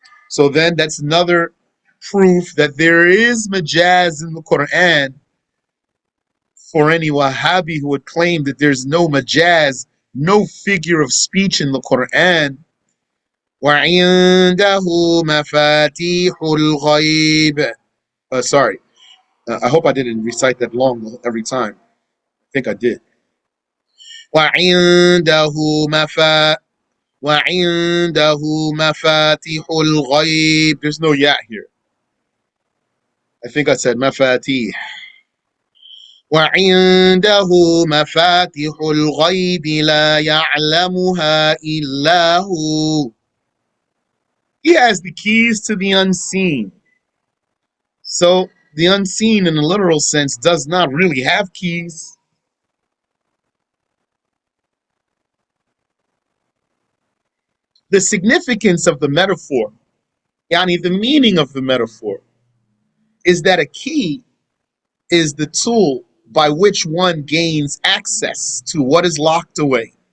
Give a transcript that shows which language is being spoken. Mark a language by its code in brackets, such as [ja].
[en] So then that's another proof that there is majaz in the Quran for any Wahhabi who would claim that there's no majaz, no figure of speech in the Quran. [ar] وعنده مفاتيح الغيب. [en] Sorry, I hope I didn't recite that long every time. I think I did. [ar] وعنده مفا وعنده مفاتيح الغيب. [en] There's no ya here. I think I said مفاتيح. [ar] وعنده مفاتيح الغيب لا يعلمها إلا هو. [en] He has the keys to the unseen. So the unseen in a literal sense does not really have keys. The significance of the metaphor, yani the meaning of the metaphor, is that a key is the tool by which one gains access to what is locked away.